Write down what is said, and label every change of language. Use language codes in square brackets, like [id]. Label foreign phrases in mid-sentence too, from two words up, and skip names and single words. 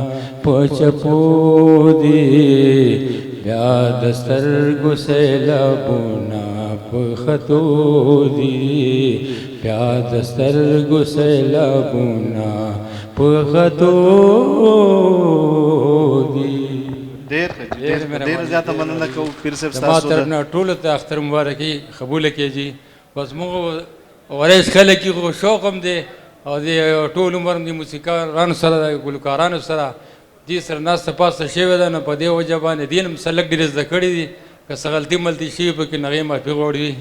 [ps] पचपोदी, प्याद स्तर गुसेला बुनाप खतूदी, प्याद स्तर गुसेला बुना खतूदी। ډېر زیاته مننه کوو پیر صاحب زما ستاسو طرف نه ټولو ته اختر مبارکي قبوله کړي. بس موږ وریځ خلک یې خو شوق هم دی او د ټول عمر د موسیقارانو سره د ګلوکارانو سره دې سره ناسته پاسته شوې ده، نو په دې وجه باندې دین هم سلک ډېرې زده کړي دي، که څه غلطي ملطي شوي پکې نغې معافي غواړي.